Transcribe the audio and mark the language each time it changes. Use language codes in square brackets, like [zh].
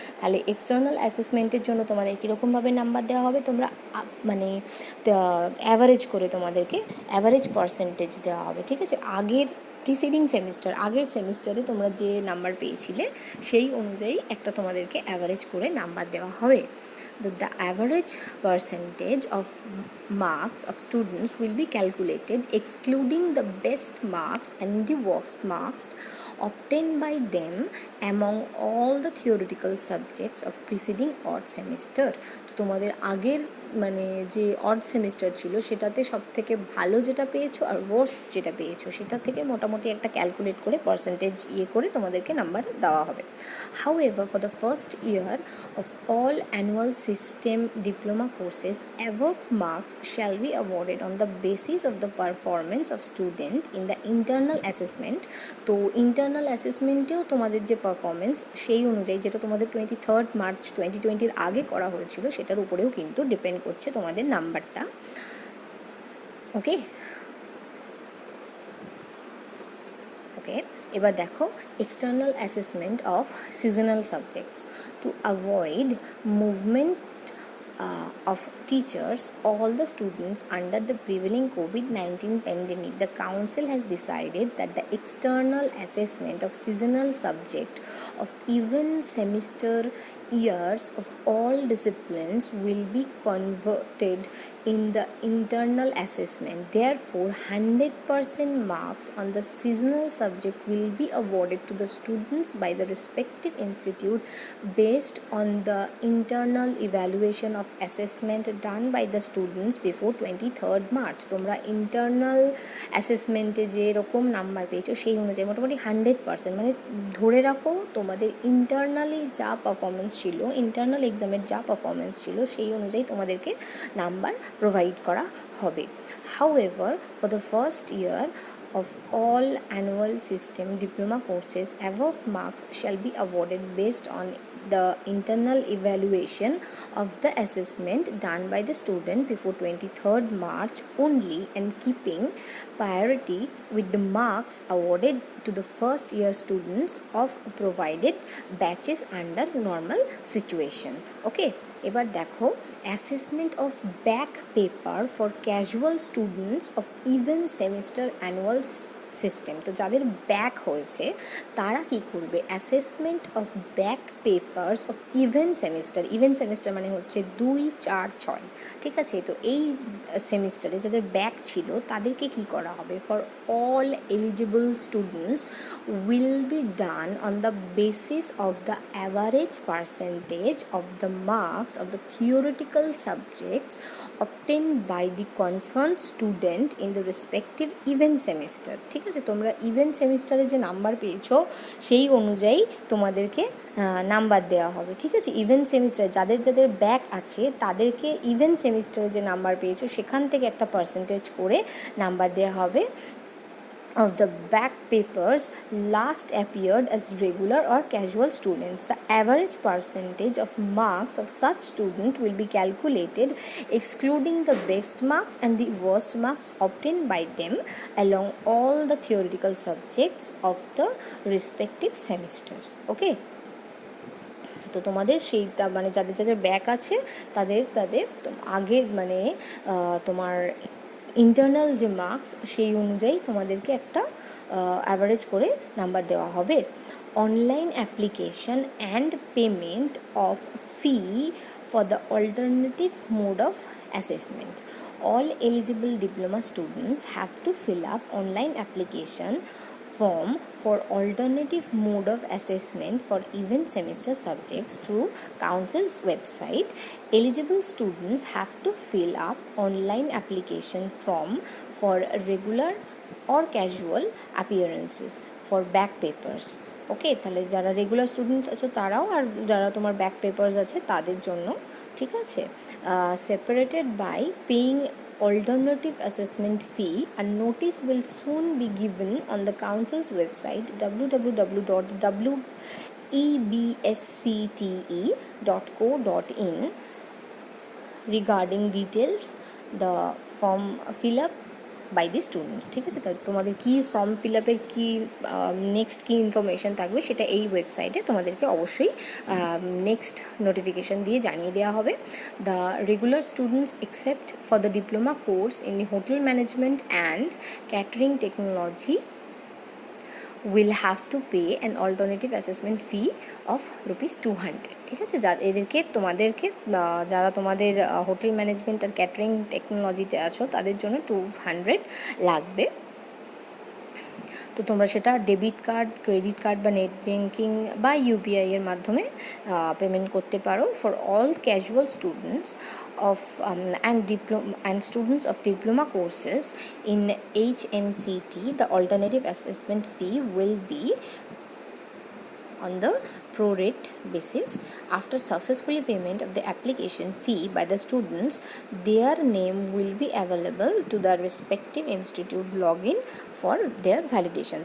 [bn] তাহলে এক্সটার্নাল অ্যাসেসমেন্টের জন্য তোমাদের কীরকমভাবে নাম্বার দেওয়া হবে, তোমরা মানে অ্যাভারেজ করে তোমাদেরকে অ্যাভারেজ পার্সেন্টেজ দেওয়া হবে, ঠিক আছে? প্রিসিডিং সেমিস্টার, আগের সেমিস্টারে তোমরা যে নাম্বার পেয়েছিলে সেই অনুযায়ী একটা তোমাদেরকে অ্যাভারেজ করে নাম্বার দেওয়া হবে। [en] The average percentage of marks of students will be calculated excluding the best marks and the worst marks obtained by them among all the theoretical subjects of preceding odd semester. [bn] তোমাদের আগের মানে যে odd semester ছিল সেটাতে সব থেকে ভালো যেটা পেয়েছো আর ওয়ার্স্ট যেটা পেয়েছো সেটা থেকে মোটামুটি একটা ক্যালকুলেট করে পার্সেন্টেজ করে তোমাদেরকে নাম্বার দেওয়া হবে। [en] However, for the first year of all annual system diploma courses, above marks shall be awarded on the basis of the performance of student in the internal assessment. [bn] তো internal অ্যাসেসমেন্টেও তোমাদের যে performance সেই অনুযায়ী, যেটা তোমাদের 23 March 2020 আগে করা হয়েছিল, সেটার উপরেও কিন্তু ডিপেন্ড করছে তোমাদের নাম্বারটা। [en] okay, [bn] এবার দেখো [en] External assessment of seasonal subjects. To avoid movement of teachers, all the students under the prevailing COVID-19 pandemic, the council has decided that the external assessment of seasonal subject of even semester years of all disciplines will be converted in the internal assessment. Therefore, 100% marks on the seasonal subject will be awarded to the students by the respective institute based on the internal evaluation of assessment done by the students before 23rd March. [bn] তোমরা internal অ্যাসেসমেন্টে যেরকম number পেয়েছো সেই অনুযায়ী মোটামুটি 100%, মানে ধরে রাখো তোমাদের ইন্টারনালি যা পারফরমেন্স ছিল, ইন্টারনাল এক্সামের যা পারফরমেন্স ছিল সেই অনুযায়ী তোমাদেরকে নাম্বার প্রোভাইড করা হবে। [en] However, for the first year of all annual system diploma courses, above marks shall be awarded based on the internal evaluation of the assessment done by the student before 23rd March only, and keeping priority with the marks awarded to the first year students of provided batches under normal situation. Okay, [bn] এবার দেখো [en] Assessment of back paper for casual students of even semester annual system. [bn] তো যাদের back হয়েছে তারা কি করবে, [en] assessment of back papers of even semester [bn] মানে হচ্ছে 2, 4, 6, ঠিক আছে? তো এই সেমিস্টারে যাদের ব্যাক ছিল তাদেরকে কি করা হবে, [en] For all eligible students will be done on the basis of the average percentage of the marks of the theoretical subjects obtained by the concerned student in the respective event semester. [bn] ঠিক আছে, তোমরা event সেমিস্টারে যে number পেয়েছো সেই অনুযায়ী তোমাদেরকে number দেওয়া হবে, ঠিক আছে? ইভেন্ট সেমিস্টারে যাদের যাদের ব্যাক আছে তাদেরকে ইভেন্ট সেমিস্টারে যে নাম্বার পেয়েছো সেখান থেকে একটা পার্সেন্টেজ করে নাম্বার দেওয়া হবে [en] of the back papers last appeared as regular or casual students. The average percentage of marks of such student will be calculated excluding the best marks and the worst marks obtained by them along all the theoretical subjects of the respective semester. [bn] Okay, তো তোমাদের সেইটা মানে যাদের যাদের back আছে তাদের আগে মানে তোমার ইন্টারনাল যে মার্কস সেই অনুযায়ী তোমাদেরকে একটা অ্যাভারেজ করে নাম্বার দেওয়া হবে। [en] Online application and payment of fee for the alternative mode of assessment. All eligible diploma students have to fill up online application form for alternative mode of assessment for even semester subjects through council's website. Eligible students have to fill up online application form for regular or casual appearances for back papers. [bn] ওকে, তাহলে যারা regular students আছো তারাও, আর যারা তোমার back papers আছে তাদের জন্য, ঠিক আছে। [en] separated by paying alternative assessment fee, a notice will soon be given on the council's website www.ebscte.co.in regarding details the form fill up by the students, [bn] ঠিক আছে। তাহলে তোমাদের কী ফর্ম ফিল আপের কী নেক্সট কী ইনফরমেশান থাকবে সেটা এই ওয়েবসাইটে তোমাদেরকে অবশ্যই নেক্সট নোটিফিকেশান দিয়ে জানিয়ে দেওয়া হবে। [en] the regular students except for the diploma course in the hotel management and catering technology will have to pay an alternative assessment fee of ₹200, [bn] ঠিক আছে। তোমাদেরকে যারা তোমাদের হোটেল ম্যানেজমেন্ট আর ক্যাটারিং টেকনোলজিতে আছো তাদের জন্য 200 লাগবে। তো তোমরা সেটা ডেবিট কার্ড, ক্রেডিট কার্ড বা নেট ব্যাঙ্কিং বা ইউপিআই এর মাধ্যমে পেমেন্ট করতে পারো। [en] For all casual students of and students of diploma courses in HMCT, the alternative assessment fee will be on the prorate basis. After successfully payment of the application fee by the students, their name will be available to the respective institute login for their validation.